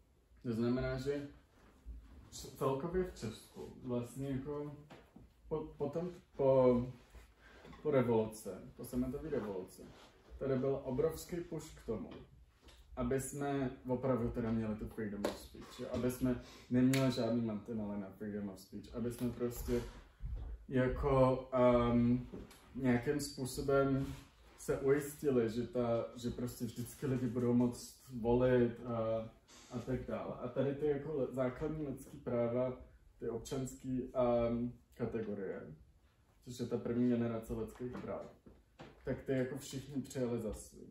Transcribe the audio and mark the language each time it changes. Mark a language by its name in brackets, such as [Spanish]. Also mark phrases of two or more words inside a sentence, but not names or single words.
[Czech] To znamená, že celkově v Česku vlastně jako po revoluci, po sametové revoluci, tady byl obrovský push k tomu, aby jsme opravdu teda měli tu [English] freedom of speech, [Czech] jo? Aby jsme neměli žádný mantinely na [English] freedom of speech, [Czech] aby jsme prostě jako nějakým způsobem se ujistili, že prostě vždycky lidi budou moct volit a tak dále. A tady ty jako základní lidský práva, ty občanské kategorie, což je ta první generace lidských práv, tak ty jako všichni přijali za svý.